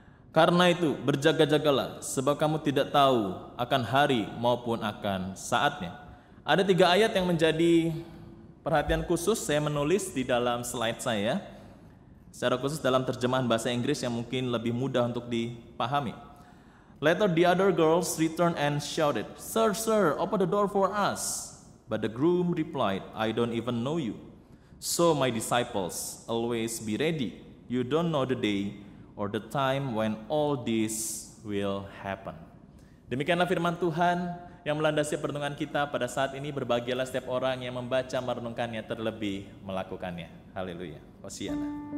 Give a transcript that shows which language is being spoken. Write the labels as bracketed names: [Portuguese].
[Indonesian] Karena itu berjaga-jagalah, sebab kamu tidak tahu akan hari maupun akan saatnya." Ada 3 ayat yang menjadi perhatian khusus, saya menulis di dalam slide saya, secara khusus dalam terjemahan bahasa Inggris yang mungkin lebih mudah untuk dipahami. [English] Later the other girls returned and shouted, "Sir, sir, open the door for us." But the groom replied, "I don't even know you. So my disciples, always be ready. You don't know the day or the time when all this will happen." [Indonesian] Demikianlah firman Tuhan yang melandasi perlindungan kita pada saat ini. Berbahagialah setiap orang yang membaca, merenungkannya, terlebih melakukannya. Haleluya. Hosiana.